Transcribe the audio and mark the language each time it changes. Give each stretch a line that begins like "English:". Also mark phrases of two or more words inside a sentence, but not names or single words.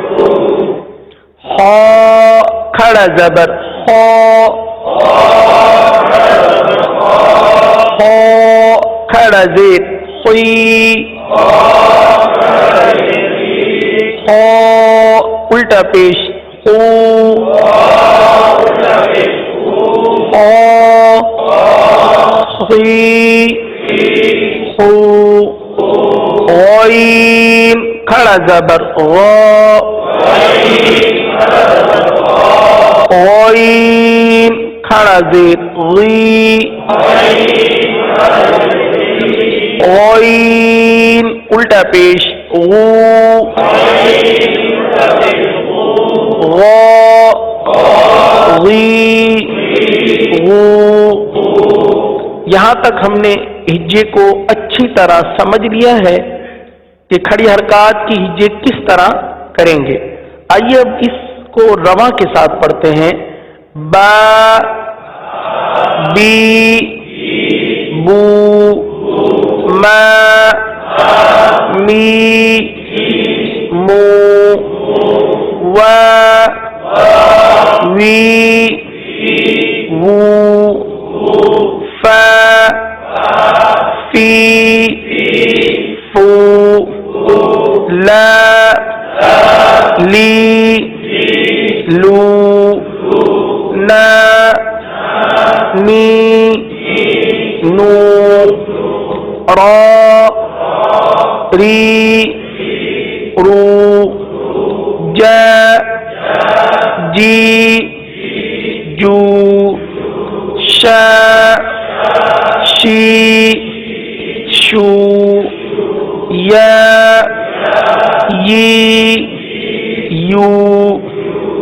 Urdu: خا کھڑا زبر خا. خا کھڑا زیر خوی. خا الٹا پیش خو. خوی خو. غین کھڑا زبر غا. غین کھڑا زیر غی. غین الٹا پیش غو. غا غی غو. یہاں تک ہم نے ہجے کو اچھی طرح سمجھ لیا ہے کہ کھڑی حرکات کی ہجے کس طرح کریں گے. آئیے اب اس کو رواں کے ساتھ پڑھتے ہیں. با بی بو ما می مو وا وی وو فا فی فو لا لی لو نا نی نو را ری رو جا جی جو شا شی شو یا یی یو